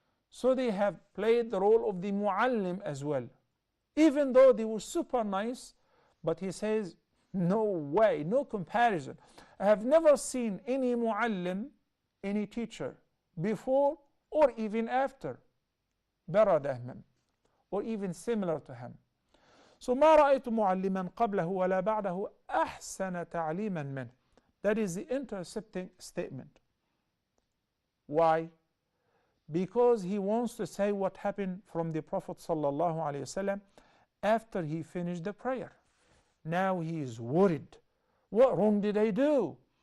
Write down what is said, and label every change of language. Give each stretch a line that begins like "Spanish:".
English: So they have played the role of the Muallim as well. Even though they were super nice, but he says, no way, no comparison. I have never seen any Muallim, any teacher, before or even after, better than him, or even similar to him.
Arabic: So ما رأيت معلما قبله ولا بعده أحسن تعليما منه.
English: That is the intercepting statement. Why? Because he wants to say what happened from the Prophet sallallahu alaihi wasallam after he finished the prayer. Now he is worried. What wrong did I do?